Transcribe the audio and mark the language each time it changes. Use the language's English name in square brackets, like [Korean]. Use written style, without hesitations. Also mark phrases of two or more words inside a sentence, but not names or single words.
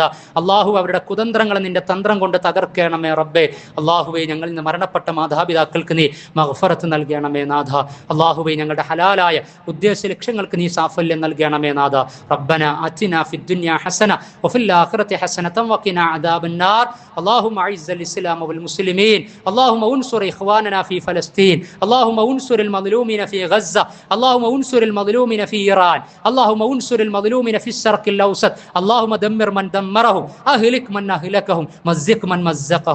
[Malayalam] അള്ളാഹു അവരുടെ കുതന്ത്രങ്ങളെ നിന്റെ തന്ത്രം കൊണ്ട് തകർക്കണമേ റബ്ബേ. അള്ളാഹുവെ, ഞങ്ങളിൽ നിന്ന് മരണപ്പെട്ട മാതാപിതാക്കൾക്ക് നീ മഗ്ഫറത്ത് നൽകണമേ നാഥ. അള്ളാഹുവെ, ഞങ്ങളുടെ ഹലാലായ ഉദ്ദേശ ലക്ഷ്യങ്ങൾക്ക് നീ സാഫല്യം നൽകണമേ നാഥ. [Arabic] ربنا آتنا في الدنيا حسنة وفي الآخرة حسنة وقنا عذاب النار. اللهم اعز الاسلام والمسلمين، اللهم انصر اخواننا في فلسطين، اللهم انصر المظلومين في غزه، اللهم انصر المظلومين في ايران، اللهم انصر المظلومين في الشرق الاوسط، اللهم دمر من دمرهم، اهلك من اهلكهم، مزق من مزقهم.